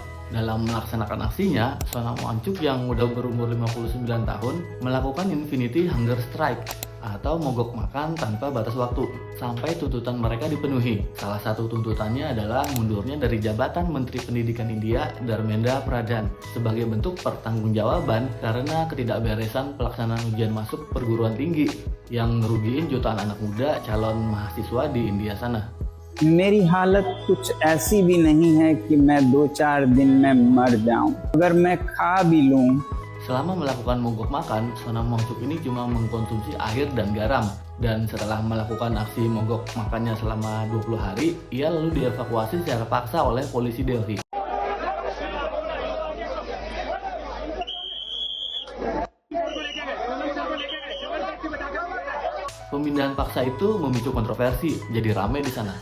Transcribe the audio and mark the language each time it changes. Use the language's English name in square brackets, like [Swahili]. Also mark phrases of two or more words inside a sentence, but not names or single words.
[Indonesian] Dalam melaksanakan aksinya, Sonam Wangchuk yang udah berumur 59 tahun melakukan [English] Infinity Hunger Strike [Indonesian] atau mogok makan tanpa batas waktu sampai tuntutan mereka dipenuhi. Salah satu tuntutannya adalah mundurnya dari jabatan Menteri Pendidikan India Dharmendra Pradhan sebagai bentuk pertanggungjawaban karena ketidakberesan pelaksanaan ujian masuk perguruan tinggi yang ngerugiin jutaan anak muda calon mahasiswa di India sana. [Hindi] मेरी हालत कुछ ऐसी भी नहीं है कि मैं 2-4 दिन में मर जाऊं। अगर मैं खा भी लूं। [Indonesian] Selama melakukan mogok makan, Sonam Wangchuk ini cuma mengkonsumsi air dan garam. Dan setelah melakukan aksi mogok makannya selama 20 hari, ia lalu dievakuasi secara paksa oleh polisi Delhi. Pemindahan paksa itu memicu kontroversi, jadi ramai di sana.